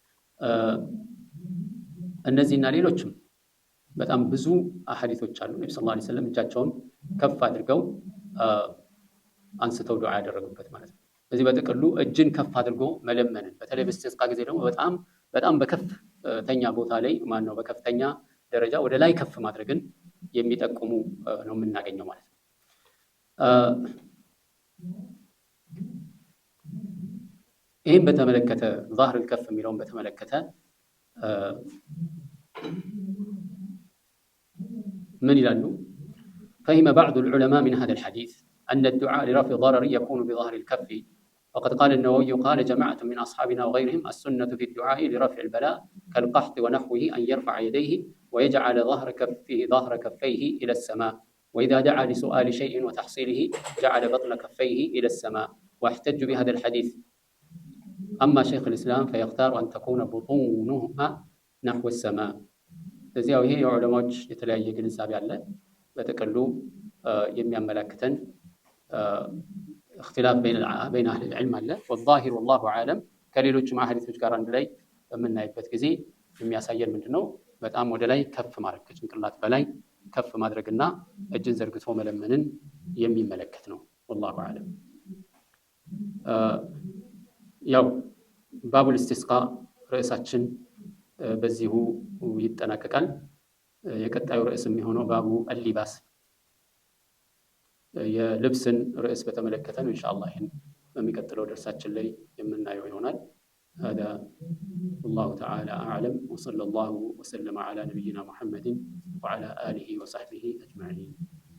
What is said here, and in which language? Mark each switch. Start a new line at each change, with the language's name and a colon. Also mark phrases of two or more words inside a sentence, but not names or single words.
Amharic: እነዚህና ሌሎችም በጣም ብዙ አሐዲሶች አሉ። ነብዩ
Arabic: صلى الله عليه وسلم
Amharic: እጃቸውን ከፍ አድርገው አንስተው ዱዓ ያደረጉበት ማለት ነው። ስለዚህ በጥቅሉ እጅን ከፍ አድርጎ መለመንን በተለይ በስቲስቃ ጊዜ ደግሞ በጣም በከፍተኛ ቦታ ላይ ማነው በከፍተኛ ደረጃ ወደ ላይ ከፍ ማድረግን የሚጠቁሙ ነው የምናገኘው ማለት ነው። ይህም በተመለከተ
Arabic: ظهر الكف
Amharic: የሚለውን በተመለከተ
Arabic: من ይላሉ فهم بعض العلماء من هذا الحديث أن الدعاء لرفع ضرر يكون بظهر الكف. وقد قال النووي قال جماعة من أصحابنا وغيرهم السنة في الدعاء لرفع البلاء كالقحط ونحوه أن يرفع يديه ويجعل ظهر كفيه إلى السماء، وإذا دعا لسؤال شيء وتحصيله جعل بطن كفيه إلى السماء، واحتج بهذا الحديث. أما شيخ الإسلام فيختار أن تكون بطونهما نحو السماء.
Amharic: እዚያው ይሄ የዑለማዎች የተለያየ ግንዛቤ አለ። በተቀሉ የሚያመላክተን
Arabic: اختلاف بين أهل العلم
Amharic: አለ።
Arabic: والظاهر والله أعلم
Amharic: ከሌሎች አሐዲሶች ጋር አንድ ላይ በምናይበት ጊዜ የሚያሳየን ምንድነው በጣም ወደ ላይ ከፍ ማድረግ ከጭንቅላት በላይ ከፍ ማድረግና እጅን ዘርግቶ መለመንን የሚመለከት ነው።
Arabic: والله أعلم።
Amharic: ያው
Arabic: باب الاستسقاء
Amharic: ርዕሳችን በዚሁ ይጠናቀቃል። የቀጣዩ ርዕስ የሚሆነው
Arabic: باب اللباس
Amharic: የልብስን ርዕስ በተመለከተ ነው። ኢንሻአላህ ይሄን በሚቀጥለው ደርሳችን ላይ የምናየው ይሆናል።
Arabic: هذا والله تعالى أعلم وصلى الله وسلم على نبينا محمد وعلى آله وصحبه أجمعين.